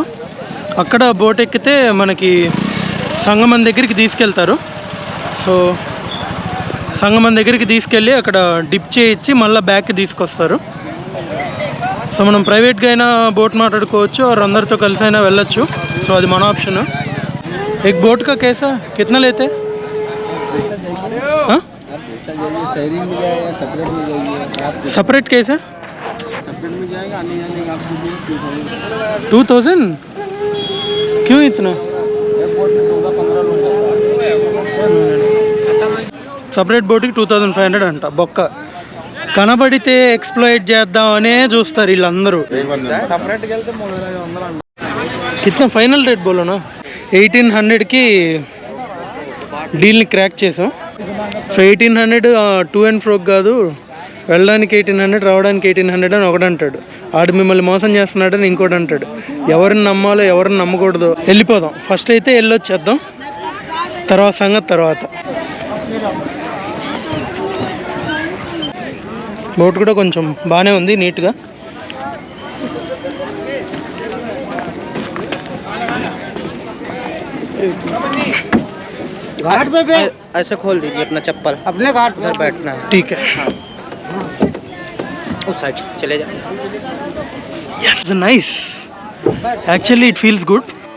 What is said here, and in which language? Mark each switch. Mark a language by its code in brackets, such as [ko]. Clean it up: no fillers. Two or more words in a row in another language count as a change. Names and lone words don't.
[te] అక్కడ బోట్ ఎక్కితే మనకి సంగమం దగ్గరికి తీసుకెళ్తారు. సో సంగమం దగ్గరికి తీసుకెళ్ళి అక్కడ డిప్ చేయించి మళ్ళీ బ్యాక్కి తీసుకొస్తారు. సో మనం ప్రైవేట్గా అయినా బోట్ మాట్లాడుకోవచ్చు, और అందరితో కలిసి అయినా వెళ్ళొచ్చు. సో అది మన ఆప్షన్. [hi] एक बोट का कैसा कितना लेते हैं? सेपरेट कैसे? सेपरेट में जाएगा, आने जाने का आपको 2000. क्यों इतना? [te] సపరేట్ బోట్కి 2500 అంట. బొక్క కనబడితే ఎక్స్ప్లోయిట్ చేద్దామనే చూస్తారు వీళ్ళందరూ. [hi] కిतना [en] final rate [hi] బోలోనా? [te] 1800కి డీల్ని క్రాక్ చేసాం. సో 1800 [en] to and fro [te] కాదు, వెళ్ళడానికి 1800, రావడానికి 1800 అని ఒకటి అంటాడు. ఆడు మిమ్మల్ని మోసం చేస్తున్నాడని ఇంకోటి అంటాడు. ఎవరిని నమ్మాలో ఎవరిని నమ్మకూడదో. వెళ్ళిపోదాం, ఫస్ట్ అయితే వెళ్ళొచ్చేద్దాం, తర్వాత సంగతి తర్వాత. బోట్ కూడా కొంచెం బాగానే ఉంది, నీట్గా. [hi] घाट पे ऐसे खोल दीजिए अपना चप्पल, अपने घाट पर बैठना है. ठीक है. हाँ. उस साइड चले जाओ. [en] Yes, nice. Actually it feels good.